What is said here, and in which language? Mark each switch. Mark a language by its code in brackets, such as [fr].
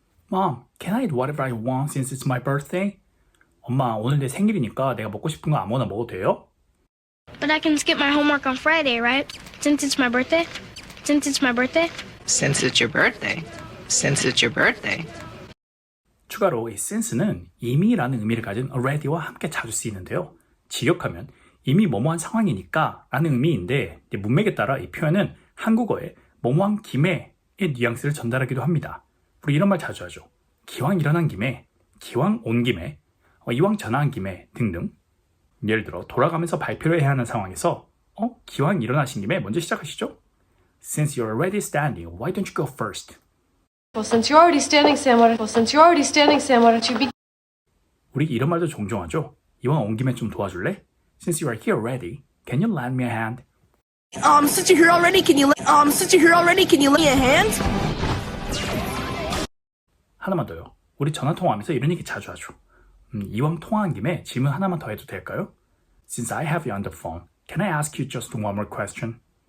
[en] Mom, can I eat whatever I want since it's my birthday? [ko] 엄마, 오늘 내 생일이니까 내가 먹고 싶은 거 아무거나 먹어도 돼요? [en] But I can skip my homework on Friday, right? Since it's my birthday? Since it's my birthday? Since it's your birthday. Since it's your birthday. [ko] 추가로 이 since는 이미라는 의미를 가진 already와 함께 자주 쓰이는데요. 직역하면 이미 뭐뭐한 상황이니까 라는 의미인데 문맥에 따라 이 표현은 한국어에 뭐뭐한 김에의 뉘앙스를 전달하기도 합니다. 우리 이런 말 자주 하죠. 기왕 일어난 김에, 기왕 온 김에, 이왕 전화한 김에 등등. 예를 들어 돌아가면서 발표를 해야 하는 상황에서 기왕 일어나신 김에 먼저 시작하시죠. [en] Since you're already standing, why don't you go first? Well, since you're already standing, Sam, why don't you be... [ko] 우리 이런 말도 종종 하죠. 이왕 온 김에 좀 도와줄래? [en] Since you are here already, can you lend me a hand? Since you're here already, can you lend me a hand? [ko] 하나만 더요. 우리 전화 통화하면서 이런 얘기 자주 하죠. 이왕 통화한 김에 질문 하나만 더 해도 될까요? [en] Since I have you on the phone, can I ask you just one more question?